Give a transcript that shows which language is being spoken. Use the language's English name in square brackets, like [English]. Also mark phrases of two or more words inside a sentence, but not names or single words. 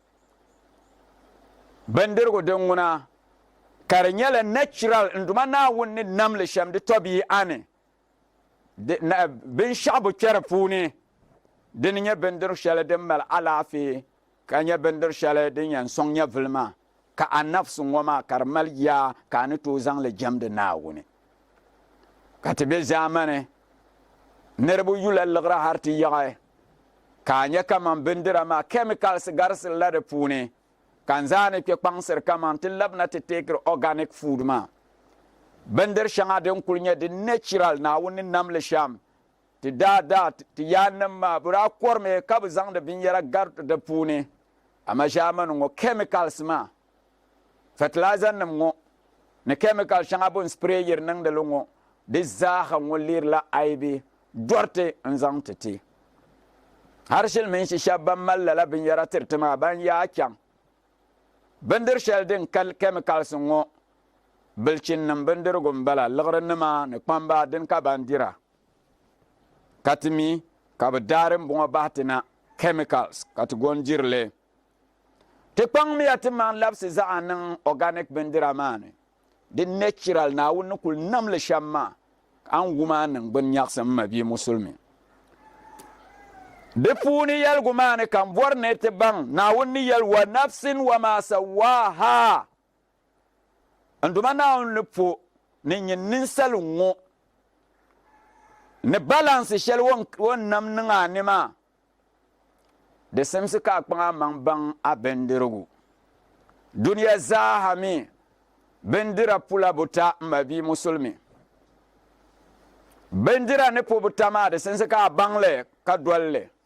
[Dagbani] bindirigu din ŋuna ka di nyɛla natural n duma Naawuni ni namli shɛm di tɔbii ani binshɛɣu bi kpɛri puuni din nyɛ bindiri shɛli din mali alaafee ka nyɛ bindiri shɛli din yɛn sɔŋ nyɛvili maa ka a nafsi ŋɔ maa ka di mali yaa ka a ni tooi zaŋli jɛmdi Naawuni ka ti be ʒaamani niriba yula liɣira hali ti yaɣi ka a nyɛ kaman bindira maa chemicals garisiri la di puuni ka n zaani kpe kpaŋsiri kaman ti labina ti teekiri [English] organic food [Dagbani] maa bindiri shɛŋa din kuli nyɛ di natural Naawuni ni namli shɛm ti daa ti yaanim maa bi daa kɔrimi ka bi zaŋdi binyɛra gari di puuni ama ʒaamani ŋɔ chemicals maa fertilizer nim ŋɔ ni chemical shɛŋa bin spray yiri niŋdi li ŋɔ di zaaha ŋɔ lirila aibi dɔrti n zaŋ ti ti har shilmin shi shɛba ban mali lala binyɛra tiriti maa ban yaa chaŋ bindiri shɛli din ka chemicals ŋɔ bilchin nim bindirigu n bala liɣiri nima ni kpamba din ka ban dira ka ti mi ka bi daari n bɔŋɔ bahi ti na chemicals ka ti gon dirili ti kpaŋ miya ti man labisi zaɣa niŋ organic bindira maa ni di natural Naawuni ni kuli namli shɛm maa an wuma niŋ gbuni nyɛɣisim ma bii musulmi di puuni yɛligu maa ni kan bɔri ni ti baŋ Naawuni ni yɛli [Arabic] wa nafsin wa ma sawaaha [Dagbani] n duma Naawuni ni po ni nyɛ ninsali ŋɔ ni balansi shɛli wɔn nam niŋa ni maa di simsi ka a kpaŋa maŋ baŋ a bindirigu duniya zaaha mi bindira pula buta n ma bii musulmi bindira ni po buta maa di simsi ka a baŋli ka dolli